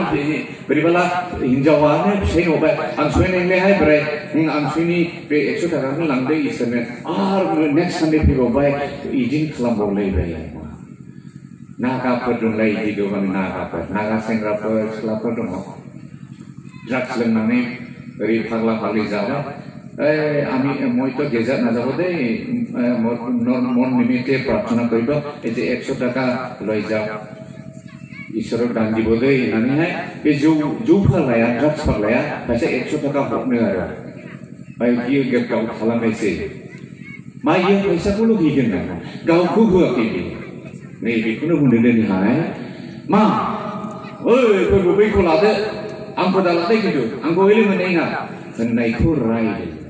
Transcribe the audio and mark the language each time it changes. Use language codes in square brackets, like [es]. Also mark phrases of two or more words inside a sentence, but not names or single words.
[brx] बोरैबाला हिनजावानो फिसायनो हरबाय आं सुहैनायलायहाय बोराय आं सुहैनि बे 100 थाखाखौ लांदो इसोरनो आरो [en] next Sunday [brx] फैबावबाय इदिनो खालामबावलायबाय नागाफोर दंलाय इदि गोबां नागा सेंग्राफोर सिख्लाफोर दङ ड्राग्स लोंनानै ओरै फाग्ला फाग्लि जाबाय [as] আমি মই তো গেজাত নাযাব দেই মন নিমিত্তে প্ৰাৰ্থনা কৰিব এই যে 100 টাকা লৈ যাও ঈশ্বৰক দান দিব দেই [brx] होननानैहाय बे जौ फाग्लाया ड्राग्स फाग्लाया खायसे 100 टाका हरनो आरो बाय बियो गाव खालामनायसै मा इयो फैसाखौल' होगोन ना गावखौ होआखै नै बेखौनो बुंदों दिनैहाय मा ओइ फोरबो बैखौ लादो आंखौ दालादो खिन्थु आंखौ ओइले मोननाय ना होननायखौ रायदो